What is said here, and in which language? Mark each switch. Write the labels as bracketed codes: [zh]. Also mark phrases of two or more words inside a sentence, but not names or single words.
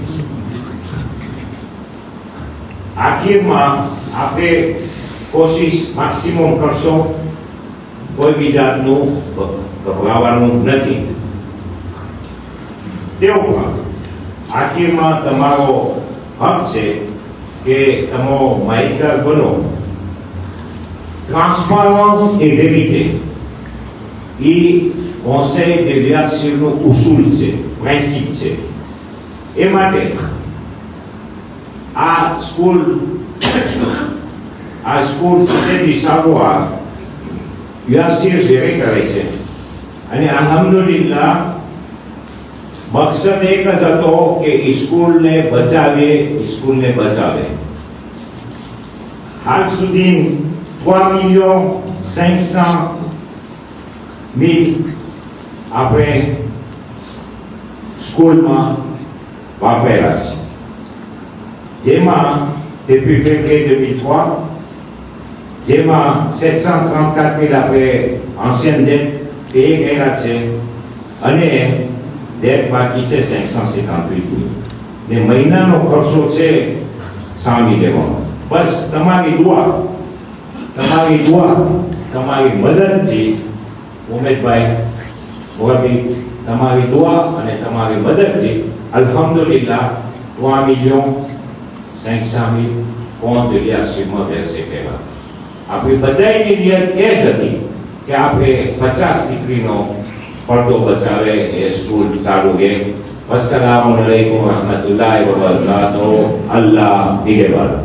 [gu] આખિરમાં આપણે કોશિશ મેક્સિમમ કરશો કોઈ બી જાતનું ગભરાવાનું નથી તે ઉપરાંત આખિરમાં તમારો હક છે કે તમે માહિતગાર બનો [fr] transparence et vérité [gu] એ [fr] conseil de leadership [gu] નો ઉસૂલ છે પ્રિન્સિપ છે એ માટે આ સ્કૂલ Cité du Savoir, UASIR géré કરે છે અને અલ્હમ્દુલિલ્લાહ મકસદ એક જ હતો કે સ્કૂલને બચાવે હાલ સુધી 3,500,000 આપણે સ્કૂલમાં વાપરેલા છે જેમાં [fr] depuis février 2003 [gu] જેમાં 734,000 આપણે [fr] ancienne dette payé [gu] ગયેલા છે અને ડેટ બાકી છે 558,000 ને મહિનાનો ખર્ચો છે 100,000 બસ તમારી દુઆ તમારી મદદથી ઉમેદભાઈ મોરબી તમારી દુઆ અને તમારી મદદથી અલ્હમ્દુલિલ્લાહ 3,500,000 [fr] compte de leadership [gu] માં બેસે કહેવા આપણી બધાની નિયત એ જ હતી કે આપણે 50 દીકરીનો પડદો બચાવે એ સ્કૂલ ચાલુ રહે [ar] السلام عليكم ورحمة الله وبركاته [ur] اللہ نگہبان